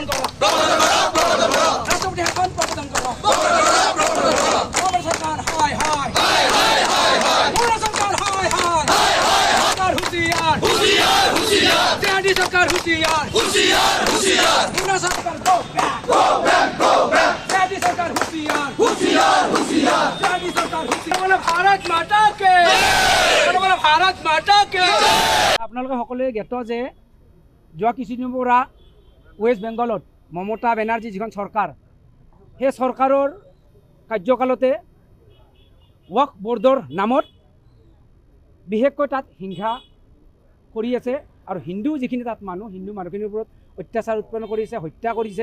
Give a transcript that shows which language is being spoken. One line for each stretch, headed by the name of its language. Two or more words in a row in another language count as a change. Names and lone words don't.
Bangla: করো রাষ্ট্রপতি এখন পতন করো মমতা সরকার হায় হায় মমতা সরকার হায় হায় সরকার হুঁশিয়ার টিআরডি সরকার হুঁশিয়ার মমতা সরকার
English: go back
Bangla: টিআরডি সরকার হুঁশিয়ার টিআরডি সরকার হুঁশিয়ার বলে ভারত মাতা কে বলে ভারত মাতা কে।
Assamese: আপোনালোকে সকলোৱে জ্ঞাত যে যোৱা কিছুদিনৰ পৰা ৱেষ্ট বেংগলত মমতা বেনাৰ্জী যিখন চৰকাৰ সেই চৰকাৰৰ কাৰ্যকালতে ৱক্ফ বৰ্ডৰ নামত বিশেষকৈ তাত হিংসা কৰি আছে আৰু হিন্দু যিখিনি তাত হিন্দু মানুহখিনিৰ ওপৰত অত্যাচাৰ উৎপন্ন কৰিছে, হত্যা কৰিছে।